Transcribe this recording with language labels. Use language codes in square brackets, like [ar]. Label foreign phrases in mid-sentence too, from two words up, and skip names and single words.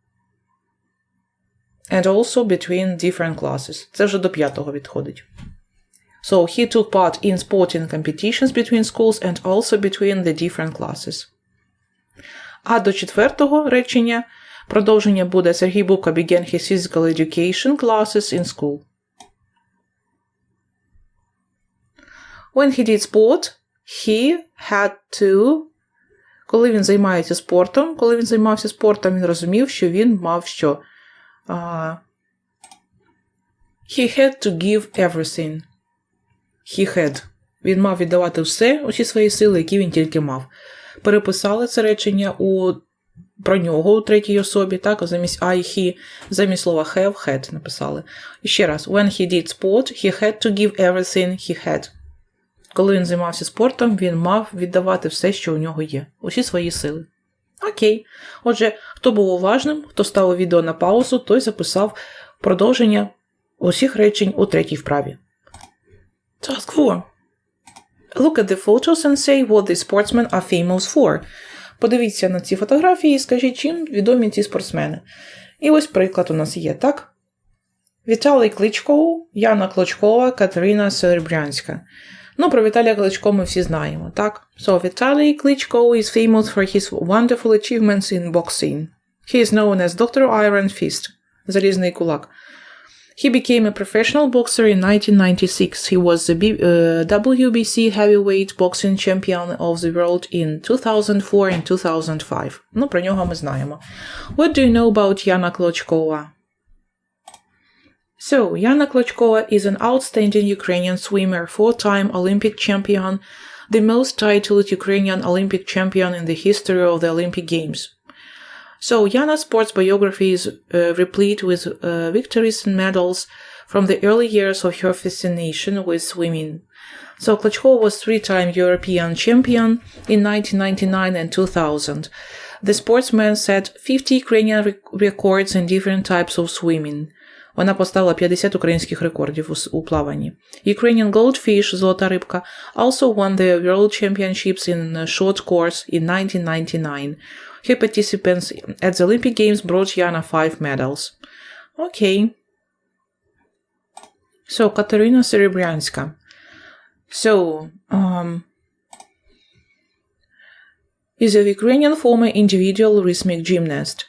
[en] And also between different classes. [uk] Це вже до п'ятого відходить. [en] So, he took part in sporting competitions between schools and also between the different classes. [uk] А до четвертого речення продовження буде [en] Сергій Бубка began his physical education classes in school. When he did sport, he had to... [uk] Коли він займався спортом, він розумів, що він мав що? [en] He had to give everything. He had. [uk] Він мав віддавати усі свої сили, які він тільки мав. Переписали це речення про нього у третій особі, так, замість I, he, замість слова [en] have, had [uk] написали. І ще раз. [en] When he did sport, he had to give everything he had. [uk] Коли він займався спортом, він мав віддавати все, що у нього є. Усі свої сили. Окей. Отже, хто був уважним, хто ставив відео на паузу, той записав продовження усіх речень у третій вправі. [en] Task 4. Look at the photos and say what these sportsmen are famous for. [uk] Подивіться на ці фотографії і скажіть, чим відомі ці спортсмени. І ось приклад у нас є, так? Віталій Кличко, Яна Клочкова, Катерина Cerebrianska. Ну, про Віталія Кличко ми всі знаємо, так? [en] So, Віталій Кличко is famous for his wonderful achievements in boxing. He is known as Dr. Iron Fist, [uk] залізний кулак. [en] He became a professional boxer in 1996. He was the WBC heavyweight boxing champion of the world in 2004 and 2005. [uk] Ну, про нього ми знаємо. [en] What do you know about Яна Клочкова? So, Yana Klochkova is an outstanding Ukrainian swimmer, four-time Olympic champion, the most titled Ukrainian Olympic champion in the history of the Olympic Games. So, Yana's sports biography is replete with victories and medals from the early years of her fascination with swimming. So, Klochkova was three-time European champion in 1999 and 2000. The sportsman set 50 Ukrainian records in different types of swimming. [uk] Вона поставила 50 українських рекордів у плаванні. Ukrainian Goldfish, золота рибка, [en] also won the World Championships in short course in 1999. Her participants at the Olympic Games brought Yana 5 medals. Okay. So, Katarina Cerebrianska. So, is a Ukrainian former individual rhythmic gymnast.